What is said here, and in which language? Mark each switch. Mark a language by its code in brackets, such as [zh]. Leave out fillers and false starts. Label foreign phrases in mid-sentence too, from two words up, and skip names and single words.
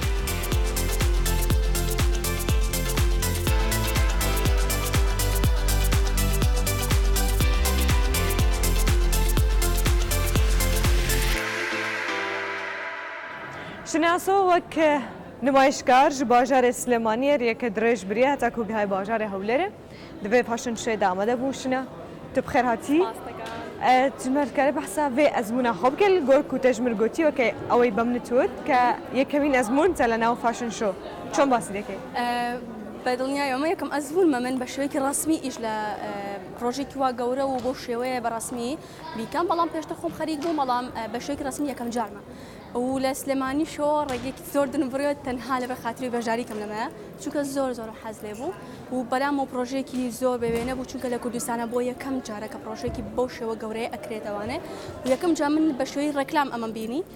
[ckb] شناسۆ وەک نمایشکار [ku] ji bajarê Silêmaniyê rêyeke dirêj biriye heta ku gihê bajarê Hewlêrê divê paşin şê de amade bû tu bi xêr hatî ji me dikarî behsa vê ezmûna xwe bike li gor ku te ji min gotî wekê ew ê be min dît ke yekemîn ezmûn te li nav [en] fashion show [ku] çۆn basî dike [ckb] بە دڵنیایەوە یەکەم ئەزبوونمە من بە شێوەیەکی ڕسمی ئیش لە پرۆژێکی وا گەورە و بۆ شێوەیە بەڕسمی بیکەم بەڵام پێشتە خۆم خەریک بووم بەڵام بە شێوەیەکی ڕسمی یەکەم جارمە و لە سلێمانی شۆ ڕێگەیەکی زۆر دنبڕێت تەنها لەبەر خاتری بەژاریکەم لەمە چونکە زۆر حەز لێ بوو و بەلام و پرۆژێکی زۆر بەوێنە بوو چونکە لە کوردستانە بۆ یەکەم جارە کە پرۆژێکی بەو شێوە گەورەیە ئەکرێتەوانێ و یەکەم جا من بە شێوەی ڕێکلام ئەمەم بینی